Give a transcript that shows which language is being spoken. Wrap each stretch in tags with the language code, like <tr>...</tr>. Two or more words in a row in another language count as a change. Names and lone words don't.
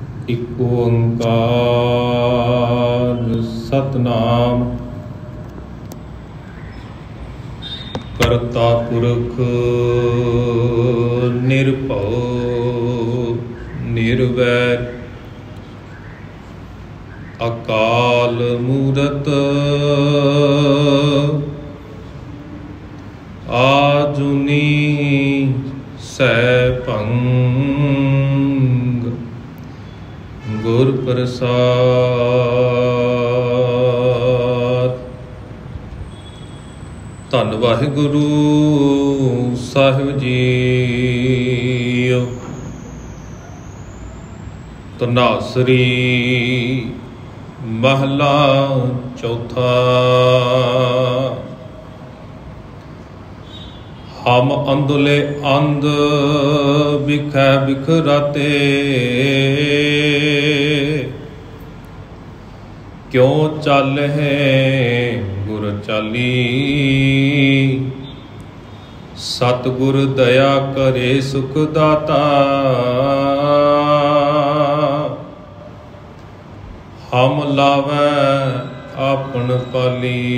<pa>ਇਕ ਓਅੰਕਾਰ ਸਤਨਾਮ ਕਰਤਾ ਪੁਰਖ ਨਿਰਭਵ ਨਿਰਵੈਰ ਅਕਾਲ ਮੂਰਤ ਆਜੂਨੀ ਸੈਭੰਗ ਗੁਰ ਪ੍ਰਸਾਦ। ਧੰਨ ਵਾਹਿਗੁਰੂ ਸਾਹਿਬ ਜੀਓ। ਤਨਾਸਰੀ ਮਹਲਾ ਚੌਥਾ। ਹਮ ਅੰਧਲੇ ਅੰਧ ਬਿਖੈ ਬਿਖਰਾਤੇ ਕਿਉਂ ਚਲ ਹੈ ਗੁਰ ਚਾਲੀ। ਸਤਗੁਰ ਦਇਆ ਕਰੇ ਸੁਖ ਦਾਤਾ ਹਮ ਲਾਵੈ ਆਪਨ ਪਾਲੀ।</pa>